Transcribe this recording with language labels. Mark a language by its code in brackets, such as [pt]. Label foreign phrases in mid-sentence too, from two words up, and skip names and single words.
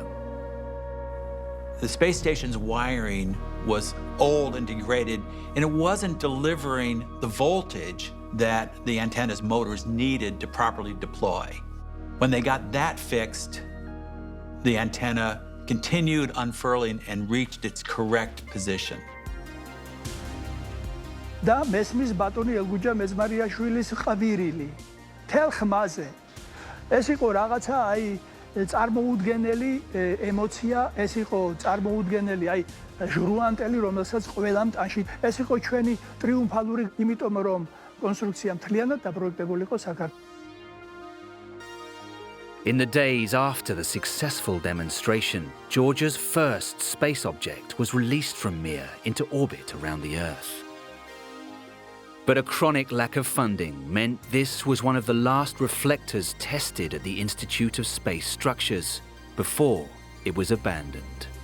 [en] The space station's wiring was old and degraded, and it wasn't delivering the voltage that the antenna's motors needed to properly deploy. When they got that fixed, the antenna continued unfurling and reached its correct position. [ka] და მესმის ბატონი ელგუჯა მეძმარიაშვილის ყვირილი. თელ ხმაზე. ეს იყო რაღაცა აი წარმოუდგენელი ემოცია, ეს იყო წარმოუდგენელი აი ჟრუანტელი, რომელსაც ყველამ ტანში. ეს იყო ჩვენი ტრიუმფალური, იმიტომ რომ კონსტრუქცია მთლიანად დაპროექტებული იყო საქართველოს. [en] In the days after the successful demonstration, Georgia's first space object was released from Mir into orbit around the Earth. But a chronic lack of funding meant this was one of the last reflectors tested at the Institute of Space Structures before it was abandoned.